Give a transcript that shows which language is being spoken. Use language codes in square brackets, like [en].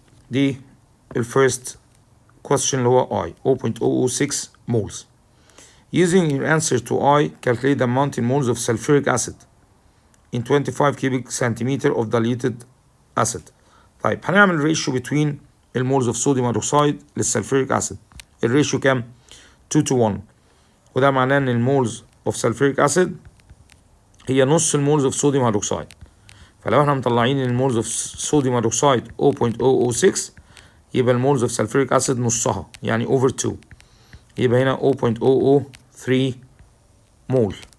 [ar] دي الفيرست question اللي هو I 0.006 moles. [en] Using your answer to I, calculate the amount in moles of sulfuric acid in 25 cubic centimeter of diluted acid. [ar] طيب هنعمل ratio [en] between [ar] المولز of sodium hydroxide للسلفوريك acid. الريشيو كام؟ 2 [en] to 1، [ar] وده معناه ان المولز of sulfuric acid هي نص المولز of sodium hydroxide. فلو احنا مطلعين المولز [en] of sodium hydroxide [ar] 0.006 يبقى المولز of sulfuric acid نصها، يعني over 2، يبقى هنا 0.003 مول.